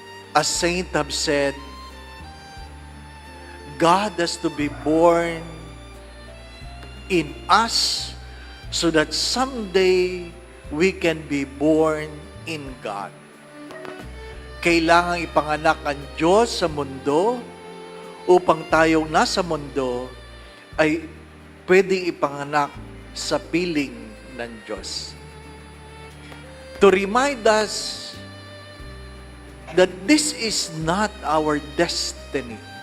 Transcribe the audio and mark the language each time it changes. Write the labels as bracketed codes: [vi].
[en] As saints have said, God has to be born in us so that someday we can be born in God. [tl] Kailangang ipanganak ang Diyos sa mundo upang tayong nasa mundo ay pwedeng ipanganak sa piling ng Diyos. [en] To remind us that this is not our destiny.